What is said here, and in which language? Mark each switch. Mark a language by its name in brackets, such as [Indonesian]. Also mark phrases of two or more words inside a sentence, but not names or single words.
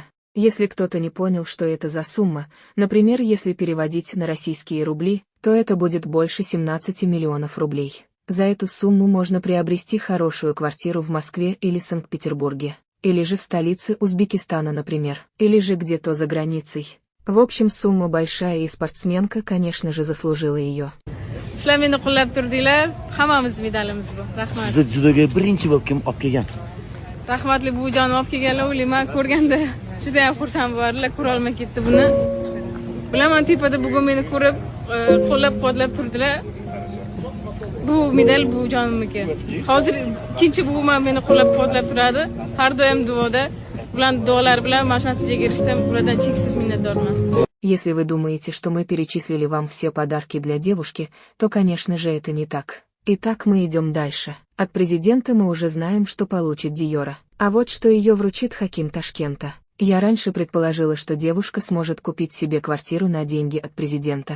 [Russian] Если кто-то не понял, что это за сумма, например, если переводить на российские рубли, то это будет больше 17 миллионов рублей. За эту сумму можно приобрести хорошую квартиру в Москве или Санкт-Петербурге. Или же в столице Узбекистана, например. Или же где-то за границей. В общем, сумма большая, и спортсменка, конечно же, заслужила ее. [Uzbek] Sizlar meni qo'llab turdinglar. Hammamiz medalimiz bu. Rahmat. Sizni judoga birinchi bo'lib kim olib kelgan? Rahmatli buvijonim olib kelganlar, o'ylayman, ko'rganda juda ham xursand bo'ldilar, ko'ra olmay ketdi buni. Bilaman, tepada bugun meni ko'rib, qo'llab-quvvatlab turdilar. Bu medal buvijonimniki. Hozir ikkinchi buvim ham meni qo'llab-quvvatlab turadi. Har doim duoda. Ularning duolari bilan mana shu natijaga erishdim. Ulardan cheksiz minnatdorman. [Russian] Если вы думаете, что мы перечислили вам все подарки для девушки, то, конечно же, это не так. Итак, мы идем дальше. От президента мы уже знаем, что получит Дийора. А вот что ее вручит Хаким Ташкента. Я раньше предположила, что девушка сможет купить себе квартиру на деньги от президента.